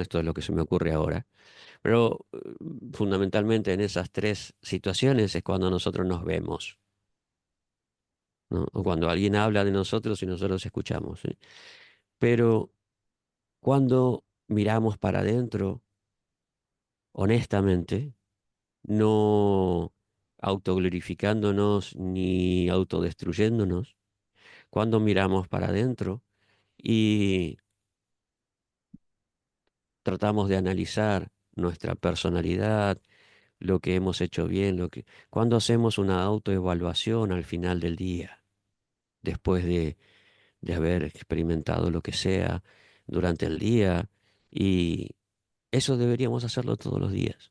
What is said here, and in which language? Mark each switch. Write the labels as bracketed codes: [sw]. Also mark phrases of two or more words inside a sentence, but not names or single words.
[es] Esto es lo que se me ocurre ahora, pero fundamentalmente en esas tres situaciones es cuando nosotros nos vemos, ¿no? O cuando alguien habla de nosotros y nosotros escuchamos, ¿sí? Pero cuando miramos para adentro, honestamente, no autoglorificándonos ni autodestruyéndonos, cuando miramos para adentro y tratamos de analizar nuestra personalidad, lo que hemos hecho bien, cuando hacemos una autoevaluación al final del día, después de haber experimentado lo que sea durante el día, y eso deberíamos hacerlo todos los días.